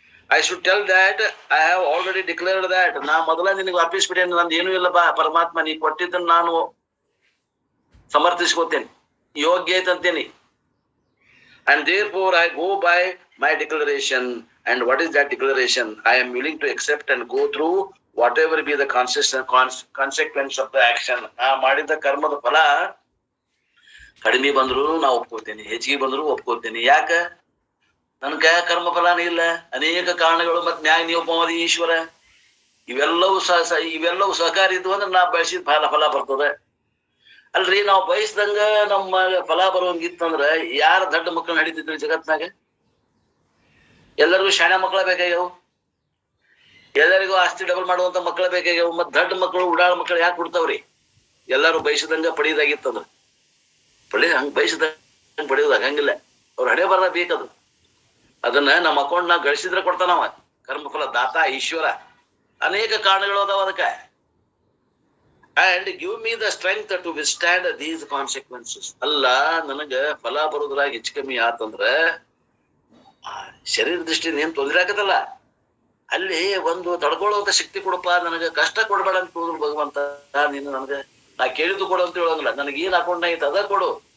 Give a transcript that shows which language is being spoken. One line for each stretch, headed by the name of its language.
English: I should tell that I have already declared that
Kannada: ನಾ ಮೊದಲ ನಿನಗೆ ಅರ್ಪಿಸ್ಬಿಟ್ಟೇನೆ, ನಂದು ಏನೂ ಇಲ್ಲ ಬಾ ಪರಮಾತ್ಮ, ನೀ ಕೊಟ್ಟಿದ್ದನ್ನು ನಾನು ಸಮರ್ಥಿಸ್ಕೋತೇನೆ, ಯೋಗ್ಯ ಐತಂತೇನಿ.
English: And therefore I go by my declaration. And what is that declaration? I am willing to accept and go through whatever be the consequence of the action.
Kannada: ನಾ ಮಾಡಿದ ಕರ್ಮದ ಫಲ ಕಡಿಮೆ ಬಂದ್ರು ನಾ ಒಪ್ಕೋತೇನೆ, ಹೆಚ್ಚಿಗೆ ಬಂದ್ರು ಒಪ್ಕೋತೇನೆ. ಯಾಕ? ನನ್ ಕೈ ಕರ್ಮ ಫಲಾನೇ ಇಲ್ಲ. ಅನೇಕ ಕಾರಣಗಳು, ಮತ್ ನ್ಯಾಯ ನಿಯಮವಾದಿ ಈಶ್ವರ, ಇವೆಲ್ಲವೂ ಸಹಕಾರಿ ಇದ್ವು ಅಂದ್ರೆ ನಾ ಬಯಸಿದ ಫಲ ಬರ್ತದೆ. ಅಲ್ರಿ, ನಾವು ಬಯಸ್ದಂಗ ನಮ್ಮ ಫಲ ಬರುವಂಗಿತ್ತಂದ್ರ ಯಾರ ದೊಡ್ಡ ಮಕ್ಕಳನ್ನ ಹಿಡಿತಿದ್ರಿ ಜಗತ್ನಾಗ? ಎಲ್ಲರಿಗೂ ಶಾಣೆ ಮಕ್ಕಳ ಬೇಕಾಗ್ಯಾವು, ಎಲ್ಲರಿಗೂ ಆಸ್ತಿ ಡಬಲ್ ಮಾಡುವಂತ ಮಕ್ಕಳ ಬೇಕಾಗ್ಯಾವು. ಮತ್ ದೊಡ್ಡ ಮಕ್ಕಳು, ಉಡಾಳ ಮಕ್ಕಳು ಯಾಕೆ ಕೊಡ್ತಾವ್ರಿ? ಎಲ್ಲರೂ ಬಯಸಿದಂಗ ಪಡೆಯೋದಾಗಿತ್ತಂದ್ರ ಹಂಗ ಬಯಸಿದಂಗ ಪಡೆಯೋದಾಗ ಹಂಗಿಲ್ಲ. ಅವ್ರ ಹಣೆ ಬರದ ಬೇಕದು. ಅದನ್ನ ನಮ್ಮ ಅಕೌಂಟ್ನಾಗ ಗಳಿಸಿದ್ರೆ ಕೊಡ್ತಾನವ. ಕರ್ಮಫಲ ದಾತ ಈಶ್ವರ. ಅನೇಕ ಕಾರಣಗಳು ಅದಾವ ಅದಕ್ಕೆ.
English: and give me the strength to withstand these consequences.
Kannada: ಅಲ್ಲ ನನಗ ಫಲ ಬರೋದ್ರಾಗ ಹೆಚ್ಚು ಕಮ್ಮಿ ಆತಂದ್ರ ಶರೀರ ದೃಷ್ಟಿಯಿಂದ ಏನ್ ತೊಂದರೆ ಆಗತ್ತಲ್ಲ, ಅಲ್ಲಿ ಒಂದು ತಡ್ಕೊಳ್ಳುವಂತ ಶಕ್ತಿ ಕೊಡಪ್ಪ, ನನಗ ಕಷ್ಟ ಕೊಡ್ಬೇಡ ಅಂತ ಹೋದ್ರು ಭಗವಂತ. ನೀನು ನನಗ ನಾ ಕೇಳಿದ್ದು ಕೊಡು ಅಂತ ಹೇಳೋದಿಲ್ಲ, ನನಗೆ ಏನ್ ಅಕೌಂಟ್ ಐತೆ ಅದ ಕೊಡು.